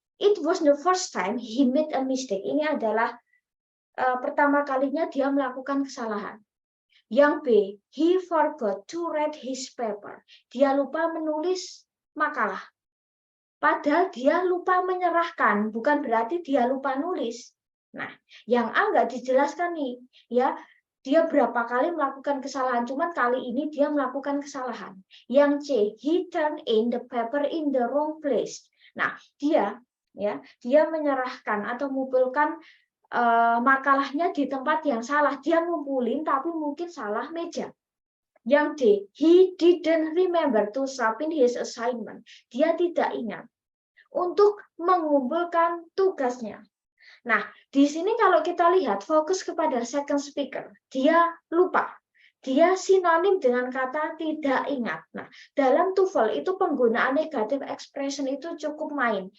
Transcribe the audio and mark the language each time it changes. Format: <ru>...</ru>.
<en>It was the first time he made a mistake.</en> <id>Ini adalah pertama kalinya dia melakukan kesalahan.</id> <en>Yang B, he forgot to write his paper.</en> <id>Dia lupa menulis makalah. Padahal dia lupa menyerahkan, bukan berarti dia lupa nulis. Nah, yang A nggak dijelaskan nih, ya. Dia berapa kali melakukan kesalahan, cuman kali ini dia melakukan kesalahan.</id> <en>Yang C, he turned in the paper in the wrong place.</en> <id>Nah, dia menyerahkan atau mengumpulkan makalahnya di tempat yang salah. Dia ngumpulin tapi mungkin salah meja.</id> <en>Yang D, he didn't remember to submit his assignment.</en> <id>Dia tidak ingat untuk mengumpulkan tugasnya. Nah, di sini kalau kita lihat fokus kepada second speaker, dia lupa. Dia sinonim dengan kata tidak ingat. Nah, dalam TOEFL itu penggunaan negative expression itu cukup main.</id>